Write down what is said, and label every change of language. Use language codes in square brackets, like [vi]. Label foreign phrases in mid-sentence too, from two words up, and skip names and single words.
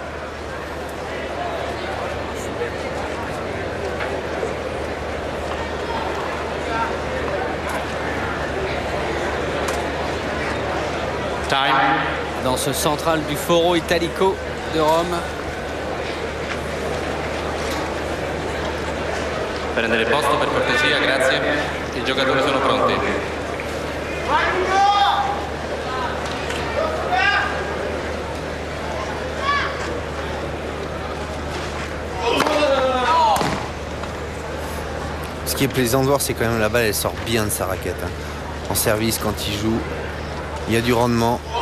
[fr] Dans ce central du Foro Italico de Rome. [it] Prendere posto per cortesia, grazie. I giocatori sono pronti. [fr] Ce qui est plaisant de voir, c'est quand même la balle, elle sort bien de sa raquette. Hein. En service, quand il joue, il y a du rendement.